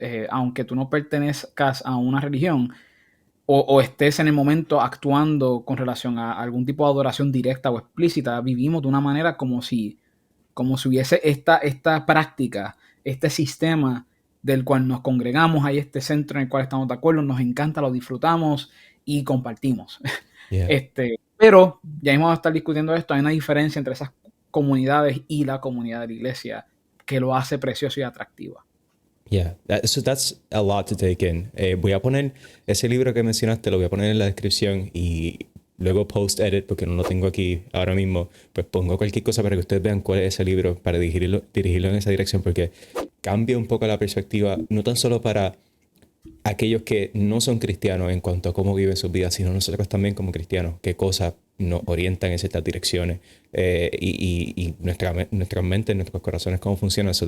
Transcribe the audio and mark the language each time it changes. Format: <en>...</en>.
<es>aunque tú no pertenezcas a una religión o estés en el momento actuando con relación a algún tipo de adoración directa o explícita, vivimos de una manera como si hubiese esta práctica, este sistema del cual nos congregamos, hay este centro en el cual estamos de acuerdo, nos encanta, lo disfrutamos y compartimos. Pero ya mismo vamos a estar discutiendo esto, hay una diferencia entre esas comunidades y la comunidad de la iglesia que lo hace precioso y atractiva.</es> <en>Yeah, so that's a lot to take in.</en> <es>Voy a poner ese libro que mencionaste, lo voy a poner en la descripción y luego post-edit, porque no lo tengo aquí ahora mismo, pues pongo cualquier cosa para que ustedes vean cuál es ese libro, para dirigirlo en esa dirección, porque cambia un poco la perspectiva, no tan solo para aquellos que no son cristianos en cuanto a cómo viven sus vidas, sino nosotros también como cristianos, qué cosas nos orientan en ciertas direcciones y nuestra mente, nuestros corazones, cómo funcionan.</es>